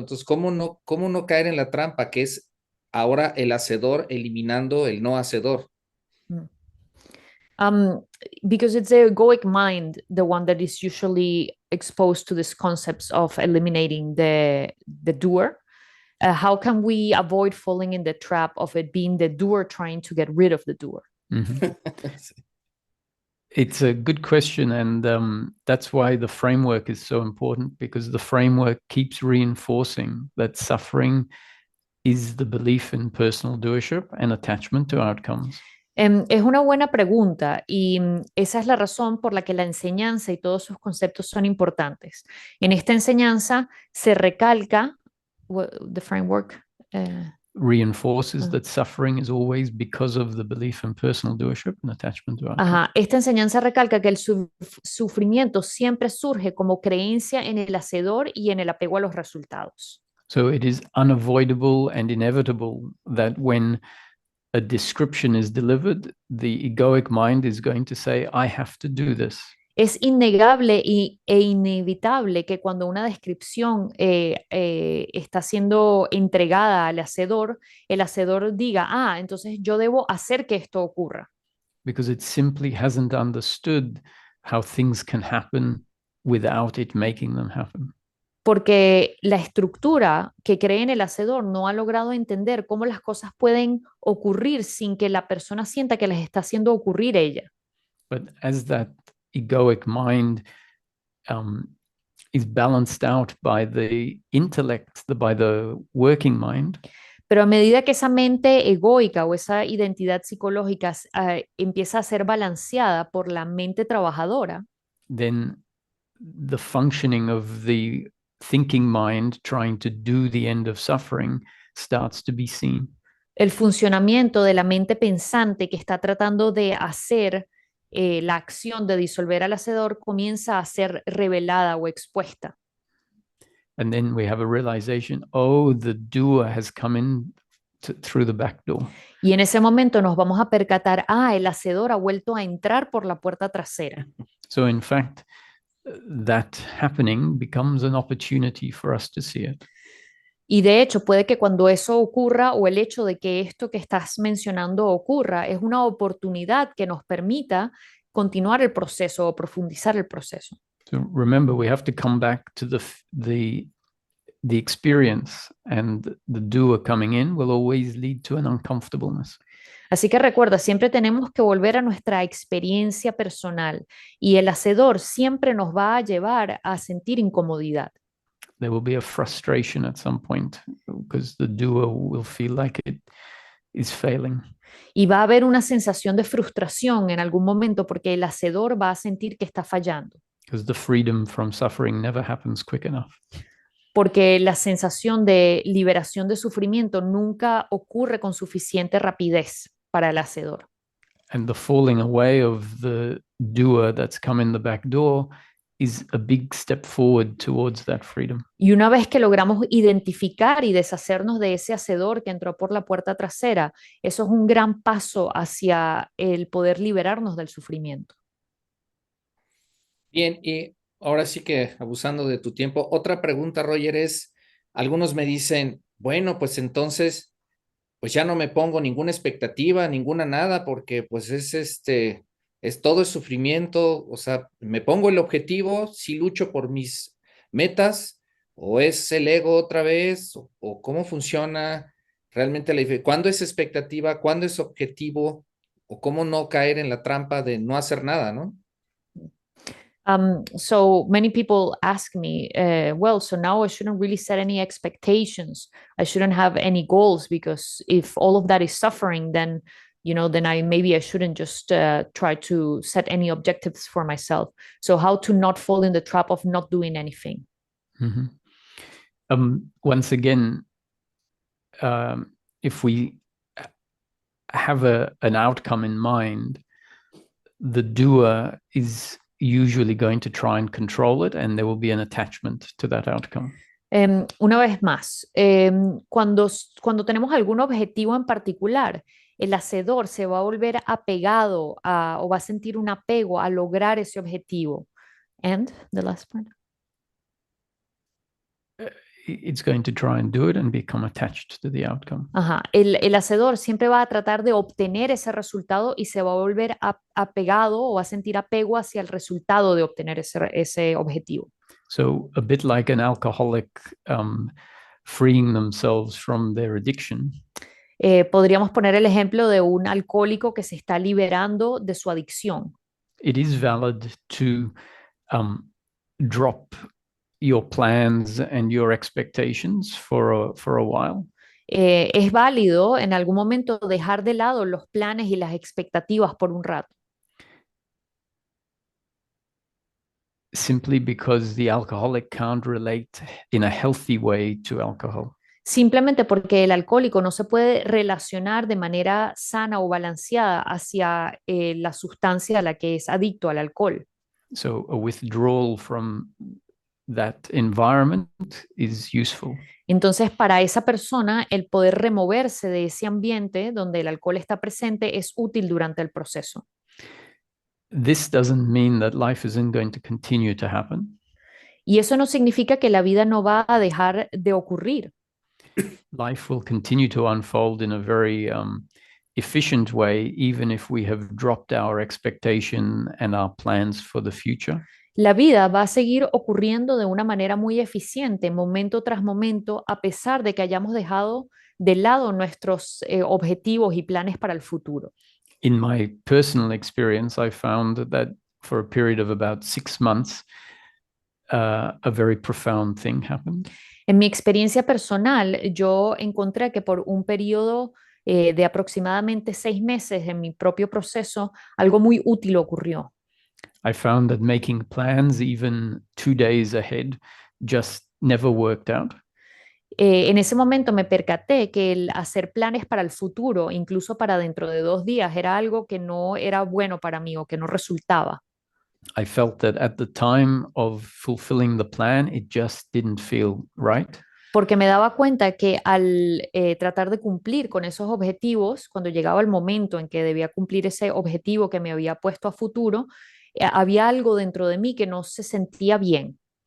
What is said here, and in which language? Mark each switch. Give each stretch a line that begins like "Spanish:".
Spanish: Entonces, ¿cómo no caer en la trampa que es ahora el hacedor eliminando el no hacedor?
English: Because it's the egoic mind, the one that is usually exposed to these concepts of eliminating the doer. How can we avoid falling in the trap of it being the doer trying to get rid of the doer? Mm-hmm. It's a good question, and that's why the framework is so important, because the framework keeps reinforcing that suffering is the belief in personal doership and attachment to outcomes.
Spanish: Es una buena pregunta y esa es la razón por la que la enseñanza y todos sus conceptos son importantes. En esta enseñanza se recalca
English: the framework. Reinforces Ah. that suffering is always because of the belief in personal doership and attachment to outcome.
Spanish: Ajá, esta enseñanza recalca que el sufrimiento siempre surge como creencia en el hacedor y en el apego a los resultados.
English: So it is unavoidable and inevitable that when a description is delivered, the egoic mind is going to say, I have to do this.
Spanish: Es innegable e inevitable que cuando una descripción está siendo entregada al hacedor, el hacedor diga, ah, entonces yo debo hacer que esto ocurra.
English: Because it simply hasn't understood how things can happen without it making them happen.
Spanish: Porque la estructura que cree en el hacedor no ha logrado entender cómo las cosas pueden ocurrir sin que la persona sienta que les está haciendo ocurrir ella.
English: But as that egoic mind is balanced out by the intellect, by the working mind,
Spanish: Pero a medida que esa mente egoica o esa identidad psicológica empieza a ser balanceada por la mente trabajadora,
English: then the functioning of the thinking mind trying to do the end of suffering starts to be seen.
Spanish: el funcionamiento de la mente pensante que está tratando de hacer la acción de disolver al hacedor comienza a ser revelada o expuesta.
English: And then we have a realization, oh, the doer has come in through the back door.
Spanish: Y en ese momento nos vamos a percatar, ah, el hacedor ha vuelto a entrar por la puerta trasera.
English: So in fact, that happening becomes an opportunity for us to see it.
Spanish: Y de hecho, puede que cuando eso ocurra o el hecho de que esto que estás mencionando ocurra es una oportunidad que nos permita continuar el proceso o profundizar el proceso.
English: So remember, we have to come back to the experience, and the doer coming in will always lead to an uncomfortableness.
Spanish: Así que recuerda, siempre tenemos que volver a nuestra experiencia personal y el hacedor siempre nos va a llevar a sentir incomodidad.
English: There will be a frustration at some point because the doer will feel like it is failing.
Spanish: Y va a haber una sensación de frustración en algún momento porque el hacedor va a sentir que está fallando.
English: Because the freedom from suffering never happens quick enough.
Spanish: Porque la sensación de liberación de sufrimiento nunca ocurre con suficiente rapidez para el hacedor.
English: And the falling away of the doer that's come in the back door is a big step forward towards that freedom.
Spanish: Y una vez que logramos identificar y deshacernos de ese hacedor que entró por la puerta trasera, eso es un gran paso hacia el poder liberarnos del sufrimiento. Bien, y ahora sí que abusando de tu tiempo, otra pregunta, Roger, es, algunos me dicen, bueno, pues entonces, pues ya no me pongo ninguna expectativa, ninguna nada, porque pues es todo el sufrimiento, o sea, me pongo el objetivo, si lucho por mis metas, o es el ego otra vez, o cómo funciona realmente la diferencia, cuándo es expectativa, cuándo es objetivo, o cómo no caer en la trampa de no hacer nada, ¿no?
English: So many people ask me, well, so now I shouldn't really set any expectations. I shouldn't have any goals because if all of that is suffering, then then maybe I shouldn't just try to set any objectives for myself. So how to not fall in the trap of not doing anything? Mm-hmm. Once again, if we have an outcome in mind, the doer is usually going to try and control it, and there will be an attachment to that outcome.
Spanish: Una vez más, cuando tenemos algún objetivo en particular, el hacedor se va a volver apegado o va a sentir un apego a lograr ese objetivo.
English: And the last part? It's going to try and do it and become attached to the outcome. Ajá.
Spanish: El hacedor siempre va a tratar de obtener ese resultado y se va a volver apegado o va a sentir apego hacia el resultado de obtener ese objetivo.
English: So a bit like an alcoholic freeing themselves from their addiction.
Spanish: Podríamos poner el ejemplo de un alcohólico que se está liberando de su adicción.
English: It is valid to drop your plans and your expectations for a while.
Spanish: Es válido en algún momento dejar de lado los planes y las expectativas por un rato,
English: simply because the alcoholic can't relate in a healthy way to alcohol.
Spanish: simplemente porque el alcohólico no se puede relacionar de manera sana o balanceada hacia la sustancia a la que es adicto al alcohol.
English: So a withdrawal from that environment is useful.
Spanish: Entonces, para esa persona, el poder removerse de ese ambiente donde el alcohol está presente es útil durante el proceso.
English: This doesn't mean that life isn't going to continue to happen.
Spanish: Y eso no significa que la vida no va a dejar de ocurrir.
English: Life will continue to unfold in a very efficient way, even if we have dropped our expectation and our plans for the future.
Spanish: La vida va a seguir ocurriendo de una manera muy eficiente, momento tras momento, a pesar de que hayamos dejado de lado nuestros objetivos y planes para el futuro.
English: In my personal experience, I found that for a period of about 6 months, a very profound thing happened.
Spanish: En mi experiencia personal, yo encontré que por un periodo de aproximadamente 6 meses en mi propio proceso, algo muy útil ocurrió.
English: I found that making plans even 2 days ahead just never worked out.
Spanish: En ese momento me percaté que el hacer planes para el futuro, incluso para dentro de 2 días, era algo que no era bueno para mí o que no resultaba.
English: I felt that at the time of fulfilling the plan, it just didn't feel right.
Spanish: Porque me daba cuenta que al tratar de cumplir con esos objetivos, cuando llegaba el momento en que debía cumplir ese objetivo que me había puesto a futuro, había algo dentro de mí que no se sentía bien.